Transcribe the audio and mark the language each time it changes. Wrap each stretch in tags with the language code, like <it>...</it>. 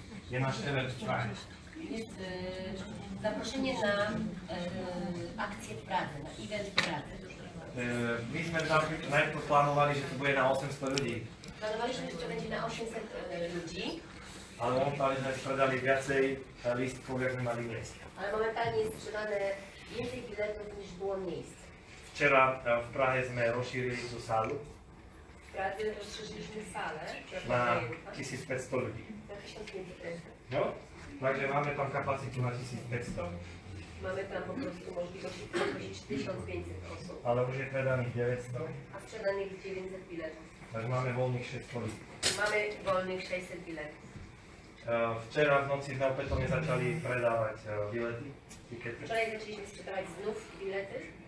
<sk>je náš event v Prahe.</sk> <pl>jest zaproszenie na akcję w Pradze, na event w Pradze.</pl> <sk>My sme najprv plánovali, že to bude na 800 ľudí,</sk> <pl>Planowaliśmy, że to będzie na 800 ludzi,</pl> <sk>ale momentálne sme spredali viacej lístkov, jak sme mali miest.</sk> <pl>ale momentalnie jest sprzedane więcej biletów niż było miejsc.</pl> <sk>Včera v Prahe sme rozšírili tú sálu</sk> <pl>W Pradze rozszerzyliśmy salę</pl> <sk>na 1500 ľudí.</sk> <pl>na 1500.</pl> <sk>No, takže máme tam kapacitu na 1500,</sk> <pl>Mamy tam po prostu możliwość zaprosić 1500 osób,</pl> <sk>ale už je predaných 900,</sk> <pl>a sprzedanych 900 biletów.</pl> <sk>takže máme voľných 600 ľudí.</sk> <pl>Mamy wolnych 600 biletów.</pl> <sk>Včera v noci sme opätovne začali predávať bilety, tikety.</sk> <pl>Wczoraj zaczęliśmy sprzedawać znów bilety.</pl>